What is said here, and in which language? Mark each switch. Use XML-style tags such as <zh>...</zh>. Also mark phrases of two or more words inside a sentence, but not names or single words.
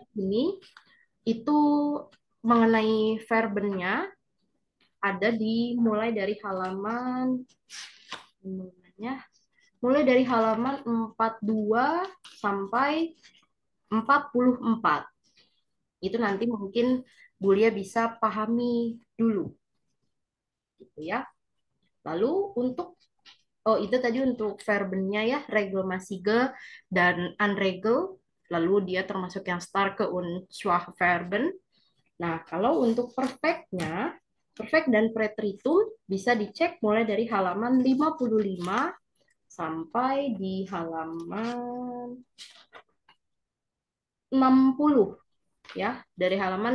<id>perfect ini itu mengenai verbennya ada di mulai dari halaman namanya mulai dari halaman 42 sampai 44. Itu nanti mungkin Bulia bisa pahami dulu gitu ya. Lalu untuk oh, itu tadi untuk verbennya ya, regelmäßige dan unregel. Lalu dia termasuk yang</id> <de>starke und schwache Verben.</de> <id>Nah, kalau untuk perfectnya, perfect dan preteritum bisa dicek mulai dari halaman 55 sampai di halaman 60 ya. Dari halaman</id>